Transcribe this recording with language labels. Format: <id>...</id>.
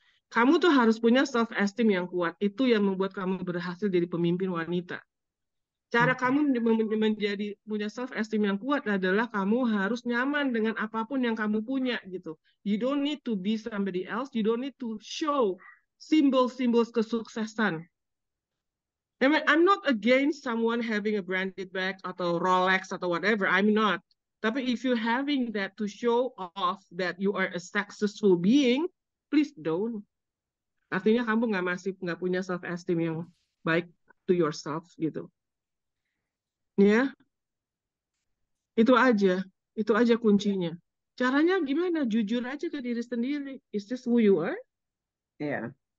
<id>Kamu tuh harus punya self esteem yang kuat. Itu yang membuat kamu berhasil jadi pemimpin wanita. Cara kamu menjadi punya self esteem yang kuat adalah kamu harus nyaman dengan apapun yang kamu punya gitu.</id> <en>You don't need to be somebody else. You don't need to show</en> <id>simbol-simbol kesuksesan.</id> <en>I mean, I'm not against someone having a branded bag atau Rolex atau whatever. I'm not. Tapi if you having that to show off that you are a successful being, please don't.</en> <id>Artinya kamu nggak punya self esteem yang baik</id> <en>to yourself</en> <id>gitu. Ya, itu aja kuncinya. Caranya gimana? Jujur aja ke diri sendiri.</id> <en>Is this who you are? Yeah.</en>